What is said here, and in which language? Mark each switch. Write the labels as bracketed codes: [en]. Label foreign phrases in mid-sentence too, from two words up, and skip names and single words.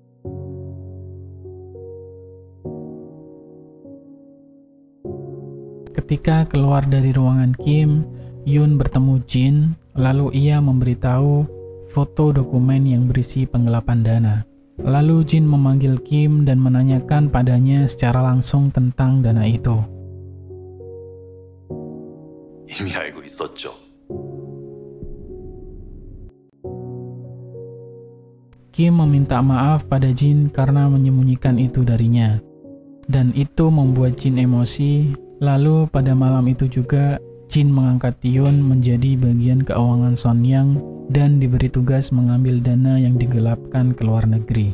[id] Ketika keluar dari ruangan Kim, Yun bertemu Jin, lalu ia memberitahu foto dokumen yang berisi penggelapan dana. Lalu Jin memanggil Kim dan menanyakan padanya secara langsung tentang dana itu. [ko] 이미 알고 있었죠. [id] Kim meminta maaf pada Jin karena menyembunyikan itu darinya. Dan itu membuat Jin emosi. Lalu pada malam itu juga, Jin mengangkat Yun menjadi bagian keuangan Sonyang dan diberi tugas mengambil dana yang digelapkan ke luar negeri.